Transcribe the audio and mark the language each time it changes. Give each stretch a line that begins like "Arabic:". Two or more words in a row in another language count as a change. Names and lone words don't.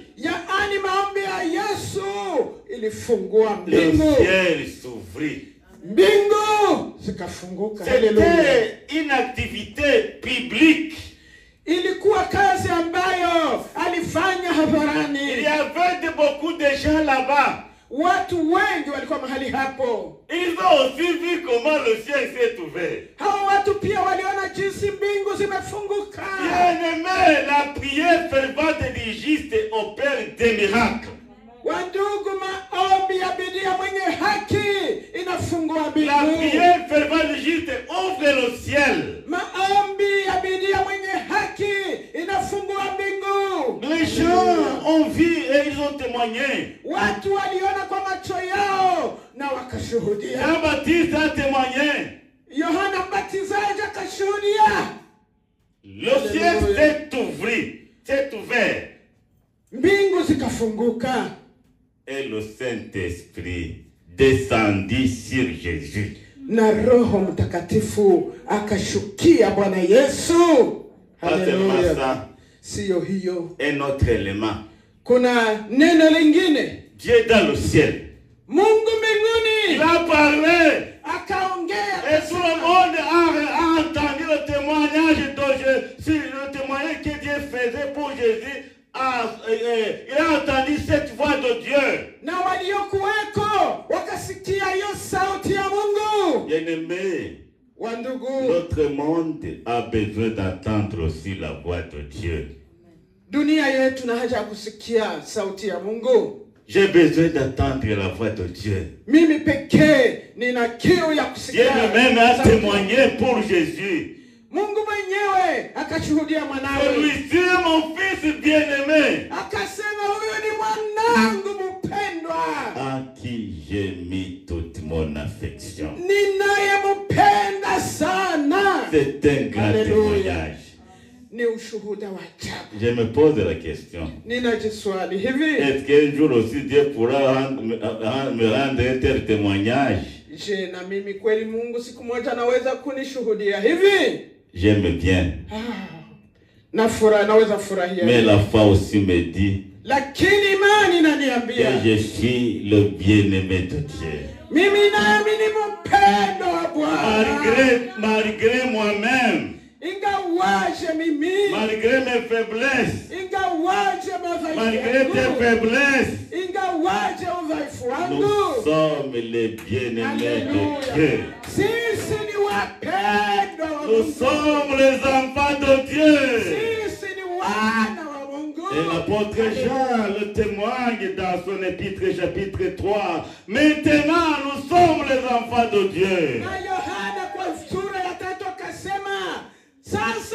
Swahili: Yaani maombi ya Yesu ilifungua
French: Le
Swahili: mbingu.
French: ciel s'ouvrit.
Swahili: Mbingu zikafunguka. Haleluya.
French: C'était une activité publique.
Swahili: Ilikuwa kazi ambayo alifanya hadharani.
French: Il y avait beaucoup de gens là-bas.
Swahili: Watu wengi walikuwa mahali hapo.
French: Ils ont aussi vu comment le ciel s'est ouvert.
Swahili: Hao watu pia waliona jinsi mbingu zimefunguka.
French: Bien-aimé, la prière fervente du juste opère des miracles.
Swahili: Wandugu, maombi ya bidii ya mwenye haki inafungua
French: La
Swahili: mbingu.
French: prière fervente du juste ouvre le ciel.
Swahili: Maombi ya bidii ya mwenye haki inafungua mbingu.
French: Les gens ont vu et ils ont témoigné.
Swahili: Watu waliona kwa macho yao na wakashuhudia.
French: Jean-Baptiste a témoigné.
Swahili: Yohana Mbatizaji akashuhudia.
French: Le ciel s'est ouvert.
Swahili: Mbingu zikafunguka.
French: Et le Saint-Esprit descendit sur Jésus.
Swahili: Na Roho Mtakatifu akashukia Bwana Yesu.
French: Pas seulement ça,
Swahili: Siyo hiyo.
French: un autre élément.
Swahili: Kuna neno lingine.
French: Dieu dans le ciel.
Swahili: Mungu
French: Il
Swahili: mbinguni
French: a parlé.
Swahili: akaongea.
French: Et tout le monde a entendu le témoignage le témoignage que Dieu faisait pour Jésus. Il a entendu cette voix de Dieu.
Swahili: Na waliokuweko wakasikia hiyo sauti ya Mungu.
French: Bien-aimé,
Swahili: Wandugu,
French: notre monde a besoin d'entendre aussi la voix de Dieu.
Swahili: dunia yetu na haja ya kusikia sauti ya Mungu.
French: J'ai besoin d'entendre la voix de Dieu.
Swahili: Mimi pekee nina kiu ya
French: Dieu
Swahili: kusikia.
French: lui-même a
Swahili: sauti.
French: témoigné pour Jésus.
Swahili: Mungu mwenyewe akashuhudia mwanawe.
French: Celui-ci est mon fils bien-aimé,
Swahili: Akasema huyu ni mwanangu mpendwa.
French: à qui j'ai mis toute mon affection.
Swahili: Ninayempenda sana.
French: C'est un grand Alléluia. témoignage.
Swahili: Ni ushuhuda wa ajabu.
French: Je me pose la question.
Swahili: Ninajiswali hivi,
French: Est-ce qu'un jour aussi Dieu pourra me rendre un tel témoignage?
Swahili: je na mimi kweli Mungu siku moja anaweza kunishuhudia hivi?
French: J'aime bien.
Swahili: Naweza furahia.
French: Mais la foi aussi me dit
Swahili: Lakini imani
French: que
Swahili: inaniambia
French: je suis le bien-aimé de Dieu.
Swahili: mimi nami ni mpendo wa Bwana.
French: Malgré moi-même,
Swahili: Ingawaje mimi,
French: malgré mes faiblesses,
Swahili: ingawaje madhaifu
French: malgré tes
Swahili: yangu,
French: faiblesses,
Swahili: ingawaje udhaifu
French: nous
Swahili: wangu,
French: sommes les bien-aimés de Alléluia. Dieu.
Swahili: Sisi ni wapendwa wa
French: Nous
Swahili: Mungu.
French: sommes les enfants de Dieu.
Swahili: Sisi ni wana wa Mungu.
French: Et l'apôtre Jean le témoigne dans son épître chapitre 3. Maintenant, nous sommes les enfants de Dieu.
Swahili: Na Yohana kwa sura ya 3 akasema, sasa